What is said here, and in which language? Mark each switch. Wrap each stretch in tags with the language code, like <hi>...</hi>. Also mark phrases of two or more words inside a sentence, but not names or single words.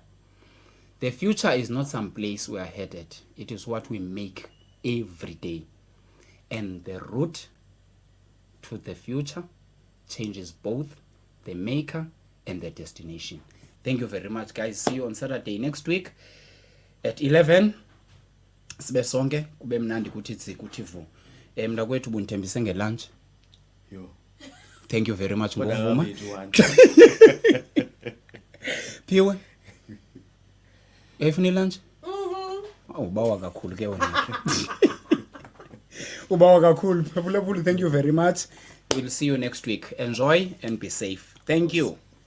<en>The future is not some place we are headed. It is what we make every day. And the route to the future changes both the maker and the destination. Thank you very much, guys. See you on Saturday next week at 11.</en> <xh>Sibe sonke kube mnandi kuthi tsi kuthi vu mntakwethu bundithembise ngelunch yo</xh> <en>thank you very much</en> <xh>ngokuvuma Phiwe uyayifuna lunch ubawa kakhulu ke wena ubawa kakhulu Phulaphuli</xh> <en>thank you very much. We'll see you next week. Enjoy and be safe. Thank you.</en>